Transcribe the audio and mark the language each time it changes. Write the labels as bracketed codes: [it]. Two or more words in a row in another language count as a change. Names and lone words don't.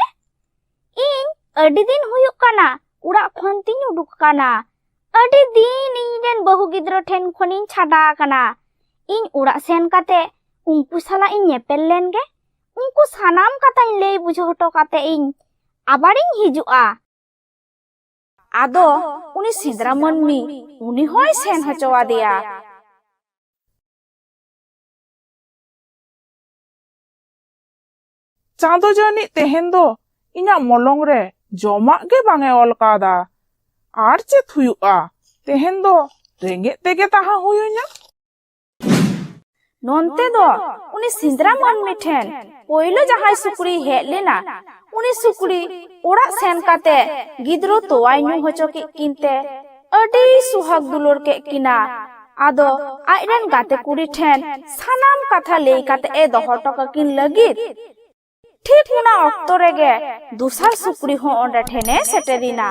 [sat] इन अडी दिन हुयुक काना उड़ा खन तिन उडुक काना। अडी दिन इनरेन बहु गिद्रो ठेन खनिन छाडा काना। इन उड़ा सेन काते उनको साला इन नेपेल लेन गे उनको सानाम कथा इन ले बुझो हटो काते इन आबारिन हिजुआ। आदो उनी सिंद्रा मनमी उनी होय सेन होचो आदेया। चांदो जानी तेहेन दो इना मलंग रे जमा गे बांगे ऑल कादा आर चे थुयुआ। तेहेन दो रेंगे तेगे ताहा हुयुना। नोनते दो उनी सिंद्रा मनमी ठेन पोइलो जहाय सुकरी हेज लेना उनी सुकरी ओड़ा सेन काते गिद्रो तोवाय ᱧᱩ होचो के किनते अडी सुहाग दुलर के किना। आदो आइरेन गाते कुड़ी ठेन सानाम कथा लेई काते ए दोहो टका किन लगित ठीक उना ऑक्तो रेगे दुसार सुकरी हो ओंडे ठेने सेटेरिना।